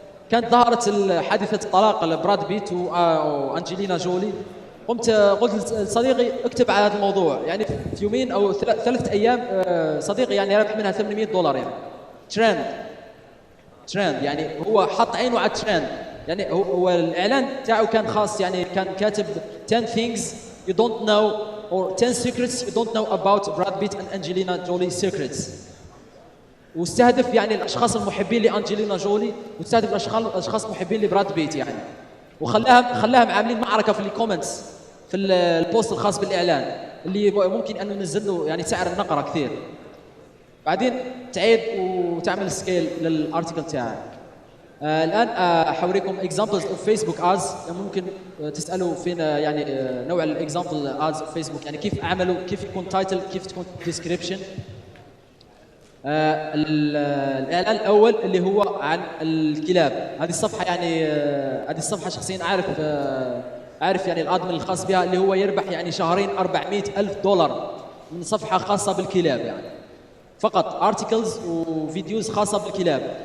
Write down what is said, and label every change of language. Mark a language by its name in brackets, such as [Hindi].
[Arabic] كانت ظهرت حادثه الطلاق لبراد بيت وانجلينا جولي. قلت لصديقي اكتب على هذا الموضوع يعني في يومين او 3 ايام صديقي يعني ربح منها $800 يعني ترند يعني هو حط عينه على الترند. [English] يعني هو الاعلان تاعه كان خاص يعني كان كاتب 10 things you don't know or 10 secrets you don't know about Brad Pitt and Angelina Jolie secrets. [Arabic] واستهدف يعني الاشخاص المحبين لانجلينا جولي واستهدف الاشخاص المحبين لبراد بيت يعني. وخلاهم عاملين معركه في الكومنتس في البوست الخاص بالاعلان اللي ممكن انه ننزل له يعني سعر النقره كثير. بعدين تعيد وتعمل سكيل للارتكل تاعك. الان حوريكم examples of Facebook ads. ممكن تسالوا فينا يعني نوع الاكزامبل ads في فيسبوك يعني كيف اعملوا، كيف يكون تايتل، كيف تكون ديسكريبشن. الاعلان الاول اللي هو عن الكلاب. هذه الصفحه يعني هذه الصفحه شخصيا عارف يعني الادمن الخاص بها اللي هو يربح يعني شهرين $400,000 من صفحه خاصه بالكلاب يعني فقط ارتكلز وفيديوز خاصه بالكلاب.